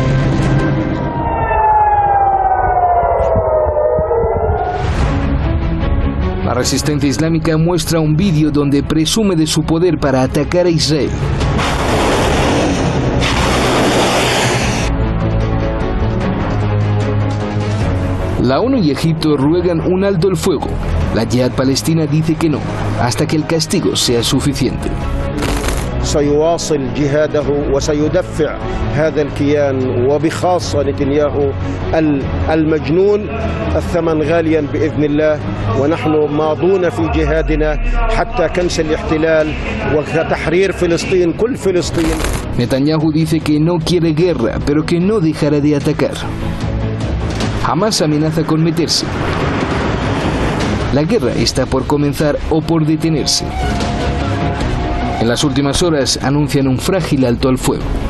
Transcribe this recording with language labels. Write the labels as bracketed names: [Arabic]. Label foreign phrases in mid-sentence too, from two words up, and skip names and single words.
[Spanish] La resistencia islámica muestra un vídeo donde presume de su poder para atacar a Israel. La ONU y Egipto ruegan un alto el fuego. La Yihad palestina dice que no, hasta que el castigo sea suficiente. [Arabic] سيواصل جهاده وسيدفع هذا الكيان وبخاصة نتنياهو المجنون الثمن غاليا بإذن الله ونحن ماضون في جهادنا حتى كنس الاحتلال وتحرير فلسطين كل فلسطين. [Spanish] Netanyahu dice que no quiere guerra, pero que no dejará de atacar. Jamás amenaza con meterse. La guerra está por comenzar o por detenerse. En las últimas horas anuncian un frágil alto al fuego.